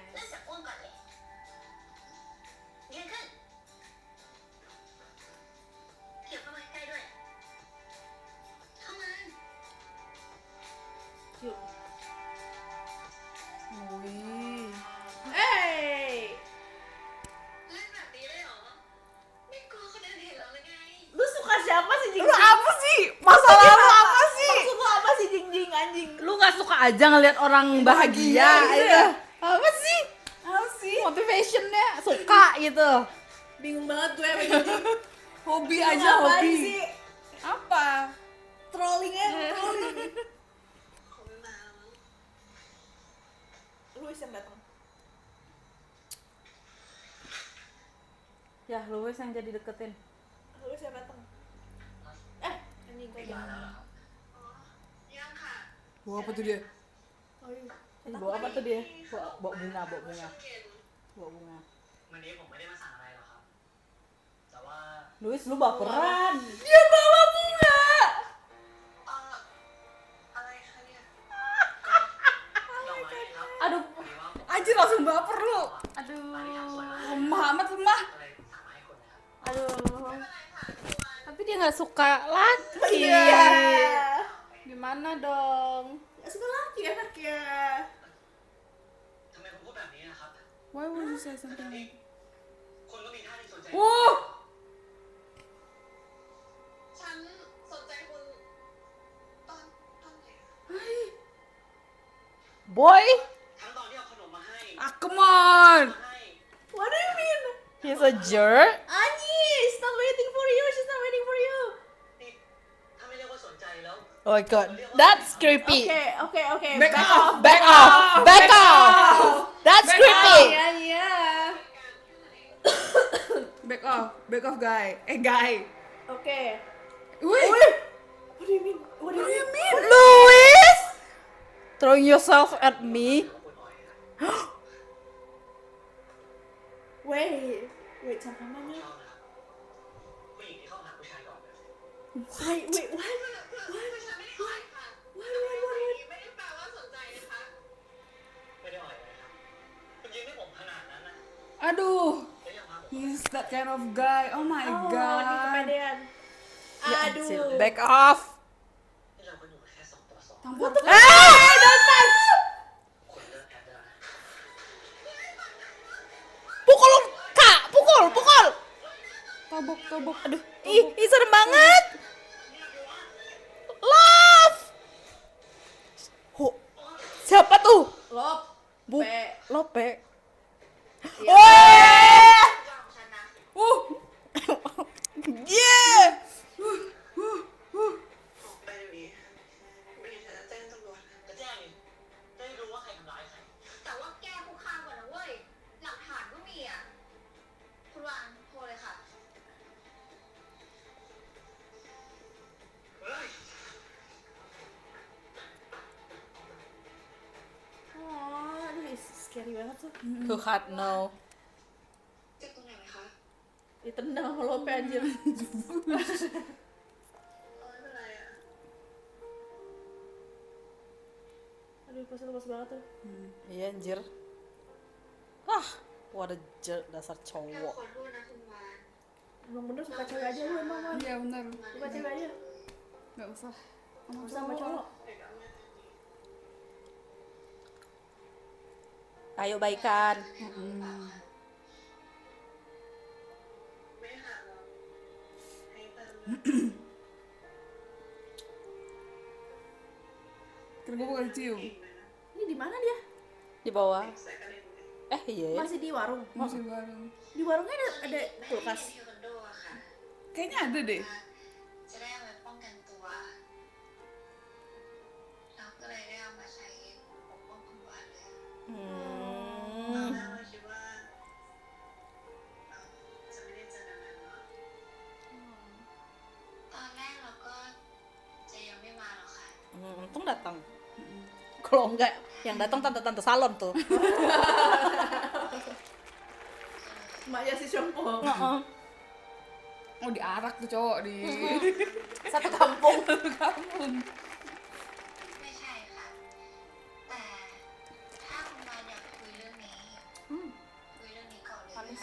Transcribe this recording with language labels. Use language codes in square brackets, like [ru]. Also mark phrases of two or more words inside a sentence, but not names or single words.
[th] เริ่มจากอ้วนก่อนเลยยืนขึ้นเขียวเข้ามาใกล้ด้วย เข้ามา [en] Cute. Wih. Hey! [th] เล่นแบบนี้เลยเหรอ ไม่กลัวคนอื่นเห็นเราเลยไง [id] Lu suka siapa sih Jing? Lu apa sih? Masalah lu apa sih? Maksud lu apa sih Jing Jing anjing? Lu nggak suka aja ngeliat orang bahagia gitu gitu. ya? Apa sih? Apa sih? Motivationnya suka gitu. Bingung banget gue sama Jing Jing. Hobi Lu aja, ngapain hobi. sih? Apa? Trolling aja, trolling. [th] เขาไม่มาแล้วมั้ง [id] Lu yang datang. Ya, Luis yang jadi deketin. Lu yang datang. Anjing kau [th] มา [id] jangan. [th] แล้วเหรอครับ อ๋อ ยังค่ะ [id] Wah, apa tuh dia? Oh iya. Bawa apa tuh dia? Bawa bunga, bawa bunga. [th] เย็น [id] Bawa bunga. [th] วันนี้ผมไม่ได้มาสั่งอะไรหรอกครับ แต่ว่า [id] Luis, lu baperan. [th] อะไรคะเนี่ย ดอกไม้ครับ [id] Aduh, [th] พอดีว่าผม [id] Anjir langsung baper lu. [th] ร้านนี้ทำสวยมาก [id] Lemah amat lemah. [th] ก็เลยสั่งมาให้คุณนะครับ [id] aduh. [th] อะไรค่ะทุกวัน [id] Tapi dia nggak suka laki. Iya. Gimana dong? Gak suka lagi anaknya. [th] ทำไมคุณพูดแบบนี้นะครับ [en] Why would you say something [th] นี่ [en] like [th] คุณก็มีท่าทีสนใจ Wuh. ฉันสนใจคุณตอนไหนอะ [en] Boy, [th] ทั้งตอนที่เอาขนมมาให้ [en] Ah, come on. [th] มาให้ [en] What do you mean? he's a jerk. Anji, she's not waiting for you. She's not waiting for you. นี่ถ้าไม่เรียกว่าสนใจแล้ว Oh my god, that's creepy. Okay. Back off. Back off, back off. That's creepy. [id] Iya. [en] Back off guy. Guy. [id] Oke. Wih. [en] What do you mean? What do you mean? Luis, throwing yourself at me. [th] คุณอ่อยนะครับ [en] Wait, [id] sampai mana? [th] ชอบนะครับผู้หญิงที่เข้าหาผู้ชายก่อนแบบ [en] Wait, what? [th] คือฉันไม่ได้อ่อยค่ะไม่ได้แปลว่าสนใจนะคะ ไม่ได้อ่อยเลยครับคุณยิ้มให้ผมขนาดนั้นนะ [id] Aduh, [th] แล้วยังพาผม [en] he's that kind of guy. Oh my [id] Oh, di [en] god. [id] kepedean. Aduh. [en] Back off. [th] นี่เราก็อยู่กันแค่2 ต่อ 2 [id] Tampar. คุณเลิกแอบได้แล้วนะ Pukul, Kak, pukul. Tabok. Aduh, ih serem banget. Love. Siapa tuh? Lop. Bu, Pe. Lope. Iya. Weh! [th] ของฉันนะ [en] Yeah! [th] ไปเดี๋ยวนี้ไม่งั้นฉันจะแจ้งตำรวจ จะแจ้งนี่จะได้รู้ว่าใครทำร้ายใคร แต่ว่าแก้คุกคามก่อนนะเว้ย หลักฐานก็มีอ่ะ คุณวานโทรเลยค่ะ เฮ้ย [id] banget tuh. [en] Too hard no. [th] เจ็บตรงไหนไหมคะ [id] Ditendang sama Lope anjir. [th] เอาไม่เป็นไรอ่ะ [id] Aduh, pas lepas banget tuh. Iya anjir. [en] Ah, what a jerk dasar [th] แค่ [id] cowok. [th] ขอโทษนะคุณวาน [id] Emang bener suka cewek aja lu emang, Man. Iya benar. Suka cewek aja. Nggak usah. Sama Gak usah sama cowok. Ayo baikan. ไม่หาหรอกให้เติม Kan gue bukan cium. Ini di mana dia? Di bawah. [th] ใส่กันเองเลย [id] Iya ya. Masih di warung. Masih bareng. Di warungnya ada kulkas. [th] เทควันโดอะค่ะ [id] Kayaknya ada deh. [th] จะได้เอาไว้ป้องกันตัวเราก็เลยได้เอามาใช้ปกป้องคุณวานเลย ตอน Hmm. แรกเราคิดว่าจะไม่ได้เจอกันนานเนาะ ตอนแรกเราก็จะยังไม่มาหรอกค่ะ [id] Untung datang. Kalau enggak, yang datang tante-tante salon tuh. Mbaknya si Shompo. Oh diarak tuh cowok di Satu kampung. kampung. [th] ไม่ใช่ค่ะ แต่ถ้าคุณวานอยากคุยเรื่องนี้คุยเรื่องนี้ก่อนเลยนะคะ